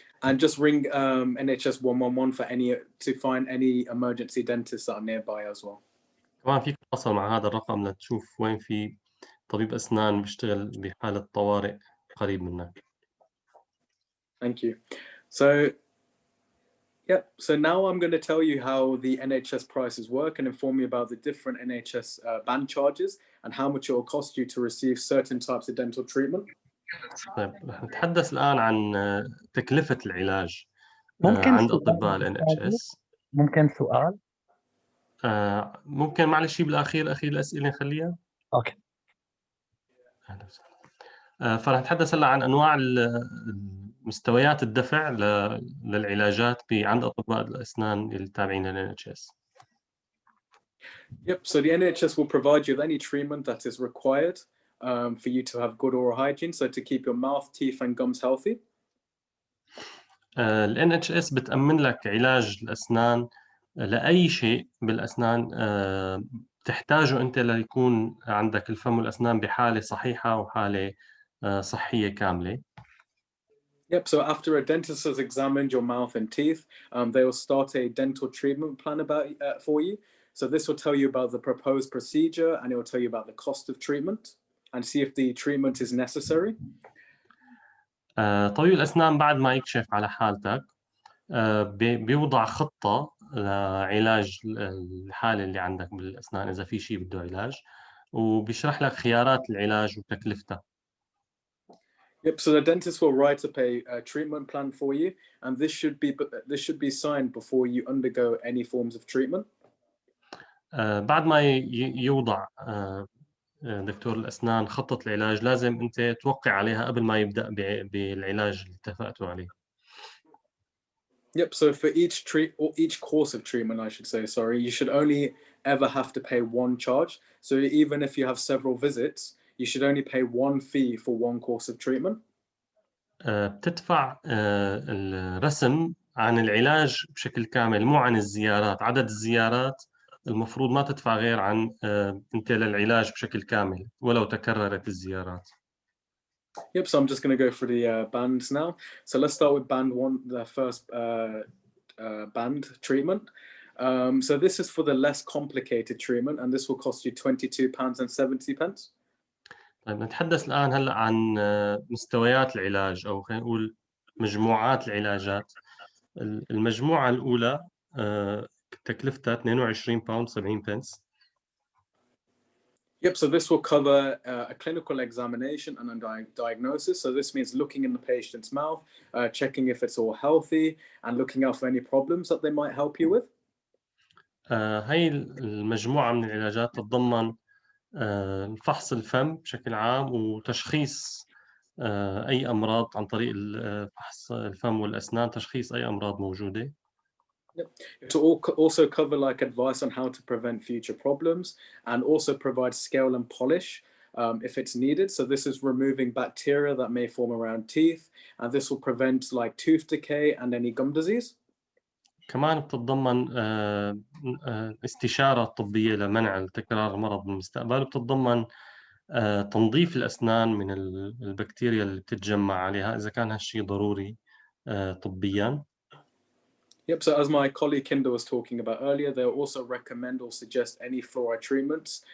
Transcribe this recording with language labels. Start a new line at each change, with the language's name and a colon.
English: And just ring NHS 111 for to find any emergency dentists that are nearby as well.
Arabic: كمان فيك تتواصل مع هذا الرقم لتشوف وين في طبيب أسنان بيشتغل بحالة طوارئ قريب منك.
English: Thank you. So now I'm going to tell you how the NHS prices work and inform you about the different NHS band charges and how much it will cost you to receive certain types of dental treatment.
Arabic: طيب رح نتحدث الآن عن تكلفة العلاج ممكن عند سؤال أطباء ال NHS. ممكن سؤال؟ ممكن معلش بالأخير أخير الأسئلة نخليها؟ اوكي. أهلا وسهلا. فرح نتحدث هلا عن أنواع مستويات الدفع للعلاجات عند أطباء الأسنان التابعين لل NHS.
English: Yep, so the NHS will provide you with any treatment that is required for you to have good oral hygiene, so to keep your mouth, teeth and gums healthy.
Arabic: ال NHS بتأمن لك علاج الأسنان لأي شيء بالأسنان تحتاجه أنت ليكون عندك الفم والأسنان بحالة صحيحة وحالة صحية كاملة.
English: Yep, so after a dentist has examined your mouth and teeth, they will start a dental treatment plan for you. So this will tell you about the proposed procedure and it will tell you about the cost of treatment and see if the treatment is necessary.
Arabic: طبيب الأسنان بعد ما يكشف على حالتك بيوضع خطة لعلاج الحالة اللي عندك بالأسنان إذا في شيء بده علاج وبيشرح لك خيارات العلاج وتكلفتها.
English: Yep, so the dentist will write up a treatment plan for you and this should be signed before you undergo any forms of treatment.
Arabic: بعد ما يوضع دكتور الأسنان خطة العلاج لازم أنت توقع عليها قبل ما يبدأ بالعلاج اللي اتفقتوا عليه.
English: Yep, so for each course of treatment, I should say, sorry, you should only ever have to pay one charge. So even if you have several visits, you should only pay one fee for one course of treatment.
Arabic: بتدفع الرسم عن العلاج بشكل كامل مو عن الزيارات. عدد الزيارات المفروض ما تدفع غير عن أنت للعلاج بشكل كامل ولو تكررت الزيارات.
English: Yep, so I'm just going to go through the bands now. So let's start with band one, the first band treatment. So this is for the less complicated treatment and this will cost you £22.70.
Arabic: طيب نتحدث الآن هلأ عن مستويات العلاج أو خلينا نقول مجموعات العلاجات. المجموعة الأولى تكلفتها 22 باوند 70 بنس.
English: Yep, so this will cover a clinical examination and a diagnosis. So this means looking in the patient's mouth, checking if it's all healthy and looking out for any problems that they might help you with.
Arabic: هاي المجموعة من العلاجات تتضمن فحص الفم بشكل عام وتشخيص أي أمراض عن طريق فحص الفم والأسنان، تشخيص أي أمراض موجودة.
English: To also cover like advice on how to prevent future problems and also provide scale and polish if it's needed. So this is removing bacteria that may form around teeth and this will prevent like tooth decay and any gum disease.
Arabic: كمان بتتضمن استشارة طبية لمنع تكرار المرض بالمستقبل، وبتتضمن تنظيف الأسنان من البكتيريا اللي بتتجمع عليها إذا كان هالشيء ضروري طبياً.
English: Yep, so as my colleague Kinder was talking about earlier, they'll also recommend or suggest any fluoride treatments.